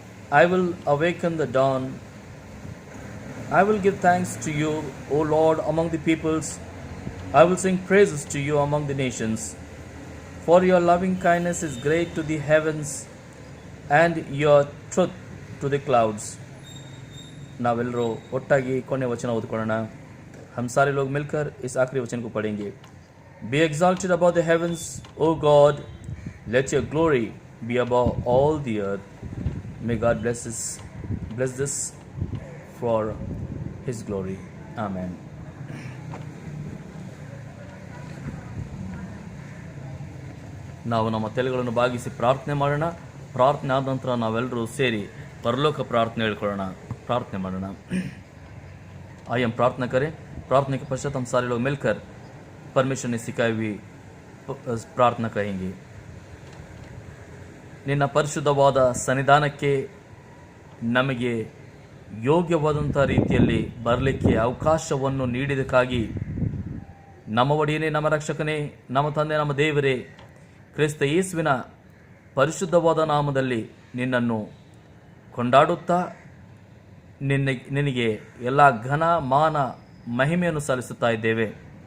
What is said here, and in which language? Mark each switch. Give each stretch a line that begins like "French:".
English: I will awaken the dawn. I will give thanks to you, O Lord, among the peoples. I will sing praises to you among the nations. For your loving kindness is great to the heavens, and your truth to the clouds.
Kannada: नावेल्लो ಒಟ್ಟಾಗಿ ಕೊನೆ ವಚನ ಓದಿಕೊಳ್ಳೋಣ.
Hindi: हम सारे लोग मिलकर इस आखिरी वचन को पढ़ेंगे.
English: Be exalted above the heavens, O God. Let your glory be above all the earth. May God bless this for his glory. Amen.
Kannada: ನಾವು ನಮ್ಮ ತಲೆಗಳನ್ನು ಬಾಗಿಸಿ ಪ್ರಾರ್ಥನೆ ಮಾಡೋಣ. ಪ್ರಾರ್ಥನೆ ಆದ ನಂತರ ನಾವೆಲ್ಲರೂ ಸೇರಿ ಪರಲೋಕ ಪ್ರಾರ್ಥನೆ ಹೇಳ್ಕೊಳ್ಳೋಣ. प्रार्थने ಮಾಡೋಣ.
Hindi: आइए हम प्रार्थना करें. प्रार्थना के पश्चात हम सारे लोग मिलकर परमेश्वर ने सिखाई हुई प्रार्थना कहेंगे.
Kannada: ನಿನ್ನ ಪರಿಶುದ್ಧವಾದ ಸನ್ನಿಧಾನಕ್ಕೆ ನಮಗೆ ಯೋಗ್ಯವಾದಂಥ ರೀತಿಯಲ್ಲಿ ಬರಲಿಕ್ಕೆ ಅವಕಾಶವನ್ನು ನೀಡಿದಕ್ಕಾಗಿ ನಮ್ಮ ಒಡೆಯನೇ, ನಮ್ಮ ರಕ್ಷಕನೇ, ನಮ್ಮ ತಂದೆ, ನಮ್ಮ ದೇವರೇ, ಕ್ರಿಸ್ತ ಯೇಸುವಿನ ಪರಿಶುದ್ಧವಾದ ನಾಮದಲ್ಲಿ ನಿನ್ನನ್ನು ಕೊಂಡಾಡುತ್ತಾ ನಿನಗೆ ಎಲ್ಲ ಘನ ಮಾನ ಮಹಿಮೆಯನ್ನು ಸಲ್ಲಿಸುತ್ತಾ ಇದ್ದೇವೆ.